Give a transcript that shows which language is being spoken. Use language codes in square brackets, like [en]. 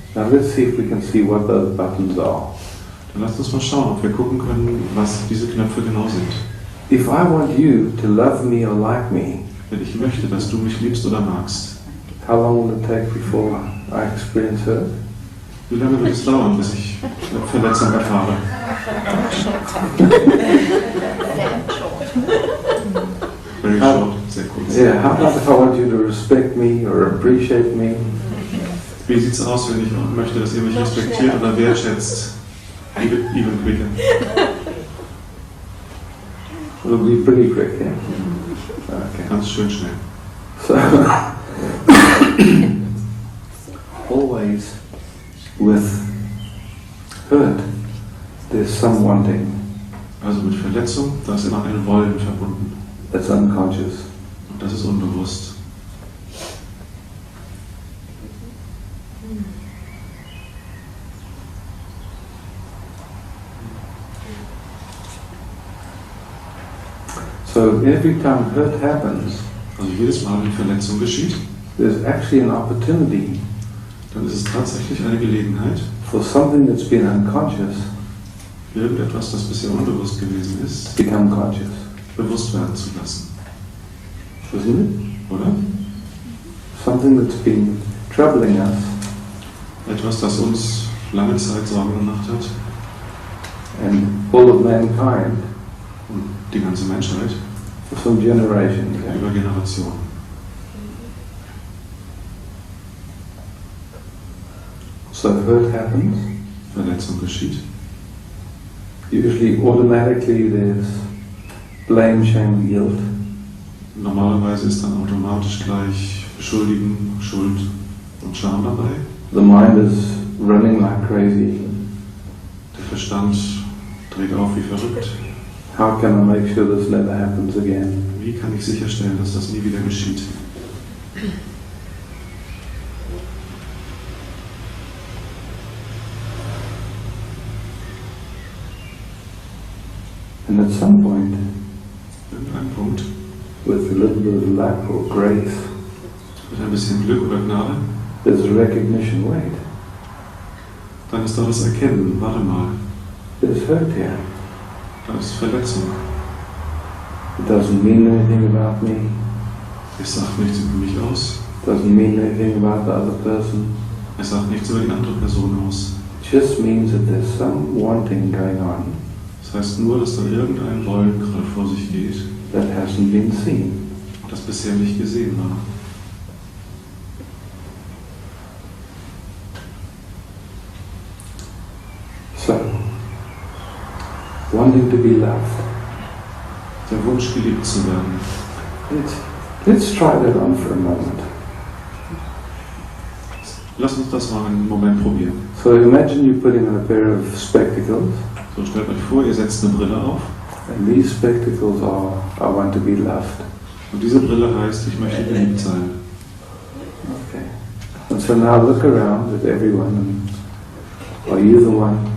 [en] Now let's see if we can see what those buttons are. [de] Dann lasst uns mal schauen, ob wir gucken können, was diese Knöpfe genau sind. [en] If I want you to love me or like me, [de] Wenn ich möchte, dass du mich liebst oder magst, [en] how long will it take before I experience hurt? [de] wie lange wird es dauern, bis ich eine Verletzung erfahre? [en] Very short, [de] sehr kurz. [en] Yeah, how about if I want you to respect me or appreciate me? [de] Wie sieht es aus, wenn ich möchte, dass ihr mich respektiert oder wertschätzt? [en] Even quicker. It'll be pretty quick, yeah? Okay. [de] Ganz schön schnell. [en] So, always with hurt, there's some wanting. [de] Also mit Verletzung, da ist immer ein Wollen verbunden. [en] That's unconscious. [de] Und das ist unbewusst. [en] So every time hurt happens, [de] Also jedes Mal, wenn Verletzung geschieht, [en] there's actually an opportunity [de] dann ist es tatsächlich eine Gelegenheit, [en] for something that's been unconscious [de] irgendetwas, das bisher unbewusst gewesen ist, [en] to become conscious. [de] bewusst werden zu lassen. [en] Isn't it? [de] Oder? [en] Something that's been troubling us [de] Etwas, das uns lange Zeit Sorgen gemacht hat [en] and all of mankind [de] und die ganze Menschheit [en] for some generations. Yeah? [de] über Generationen. [en] So hurt happens, [de] Verletzung geschieht. [en] Usually, automatically, there's blame, shame, guilt. [de] Normalerweise ist dann automatisch gleich Beschuldigen, Schuld und Scham dabei. [en] The mind is running like crazy. [de] Der Verstand dreht auf wie verrückt. [en] How can I make sure this never happens again? [de] Wie kann ich sicherstellen, dass das nie wieder geschieht? [en] And at some point, [de] Irgendein Punkt, [en] with a little bit of luck or grace, [de] mit ein bisschen Glück oder Gnade, [en] there's a recognition, wait, [de] dann ist da das Erkennen, warte mal, [en] there's hurt here. [de] da ist Verletzung. [en] It doesn't mean anything about me. [de] Es sagt nichts über mich aus. [en] Doesn't mean anything about the other person. [de] Es sagt nichts über die andere Person aus. [en] It just means that there's some wanting going on [de] Das heißt nur, dass da irgendein Wollen gerade vor sich geht, [en] that hasn't been seen. [de] das bisher nicht gesehen war. [en] So, wanting to be loved. [de] Der Wunsch, geliebt zu werden. [en] Let's try that on for a moment. [de] Lass uns das mal einen Moment probieren. [en] So imagine you putting on a pair of spectacles, [de] So, stellt euch vor, ihr setzt eine Brille auf [en] and these spectacles are, I want to be loved. [de] und diese Brille heißt, ich möchte geliebt sein. [en] Okay. And so now look around at everyone and are you the one?